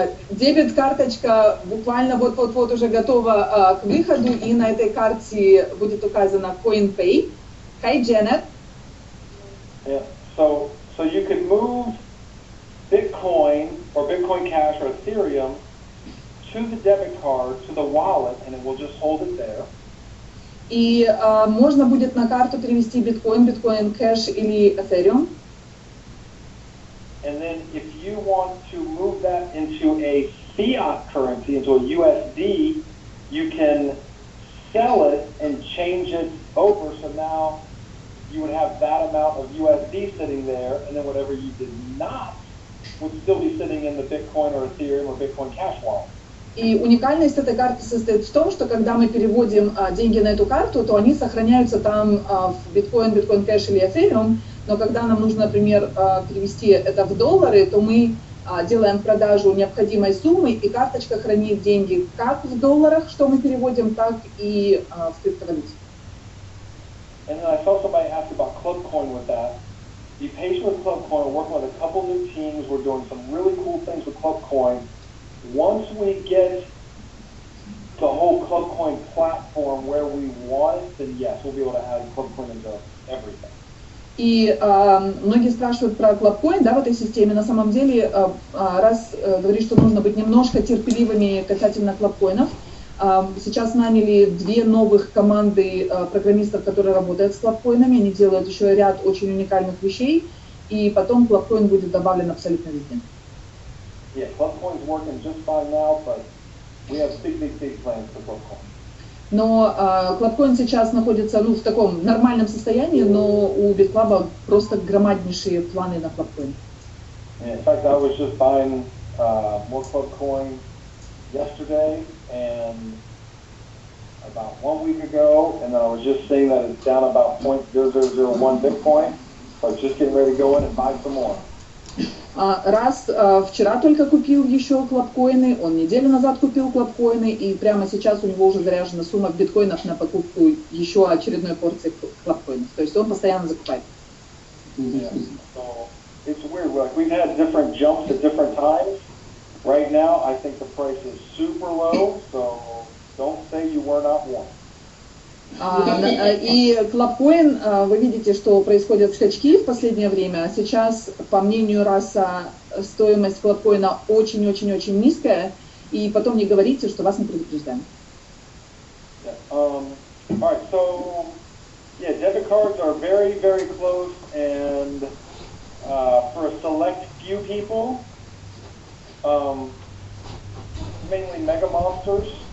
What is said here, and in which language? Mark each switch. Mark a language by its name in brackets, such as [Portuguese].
[Russian] Дебет-карточка буквально вот-вот-вот уже готова к выходу, и на этой карте будет указано CoinPay. [English] Hi, Janet. Yeah. So you can move Bitcoin or Bitcoin Cash or Ethereum to the debit card, to the wallet, and it will just hold it there. [Russian] И можно будет на карту перевести биткоин, биткоин кэш или Ethereum. [English] And then if you want to move that into a fiat currency, into a USD, you can sell it and change it over. So now you would have that amount of USD sitting there, and then whatever you did not would still be sitting in the Bitcoin or Ethereum or Bitcoin Cash wallet. [Russian] И уникальность этой карты состоит в том, что когда мы переводим деньги на эту карту, то они сохраняются там в биткоин, биткоин кэш или Ethereum, но когда нам нужно, например, перевести это в доллары, то мы делаем продажу необходимой суммы, и карточка хранит деньги как в долларах, что мы переводим, так и в криптовалюте. [English] And then I saw somebody ask about ClubCoin with that. Be patient with ClubCoin. We're working with a couple new teams. We're doing some really cool things with ClubCoin. Once we get the whole ClubCoin platform where we want it, then yes, we'll be able to add ClubCoin into everything. [Russian] И многие спрашивают про ClubCoin, да, в этой системе. На самом деле, раз говорит, что нужно быть немножко терпеливыми касательно ClubCoin'ов. Сейчас наняли две новых команды программистов, которые работают с ClubCoin'ами. Они делают еще ряд очень уникальных вещей, и потом ClubCoin будет добавлен абсолютно везде. [English] Yeah, ClubCoin's working just fine now, but we have big plans for ClubCoin. [Russian] Но ClubCoin сейчас находится в таком нормальном состоянии, но у Bitclub просто громаднейшие планы на ClubCoin. [English] Yeah, in fact, I was just buying more ClubCoin yesterday and about 1 week ago, and then I was just seeing that it's down about 0.0001 Bitcoin, so I was just getting ready to go in and buy some more. [Russian] Раз вчера только купил еще клабкоины, он неделю назад купил клабкоины, и прямо сейчас у него уже заряжена сумма биткоинов на покупку еще очередной порции клабкоинов. То есть он постоянно закупает. [English] Yeah. So it's weird. Like we've had different jumps at different times. Right now, I think the price is super low, so don't say you were not warned. [Russian] И клабкоин, вы видите, что происходят скачки в последнее время. Сейчас, по мнению Расса, стоимость клабкоина очень-очень-очень низкая. И потом не говорите, что вас не предупреждаем. [English] All right, so yeah, debit cards are very, very close, and for a select few people, mainly mega monsters,